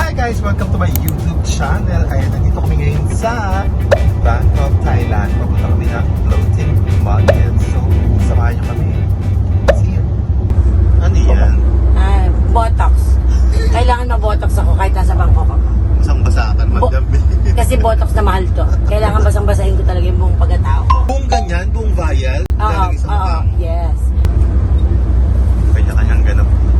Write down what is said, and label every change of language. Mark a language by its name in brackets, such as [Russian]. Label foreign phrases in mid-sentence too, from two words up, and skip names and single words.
[English] guys! Welcome to my YouTube channel. [Filipino] Ayan, nandito kami ngayon sa Bangkok, Thailand. Papunta kami ng floating market. So, samahan nyo kami. [English] See you! [Filipino] Ano yan? Botox. Kailangan ma-botox ako kahit nasa Bangkok ako. Isang basakan, madam. Kasi botox na mahal to. Kailangan basang-basahin ko talaga yung buong pagkatao ko. Buong ganyan, buong vial. Lalagay sa mukha mo. Yes. Kanya-kanyang ganap ito.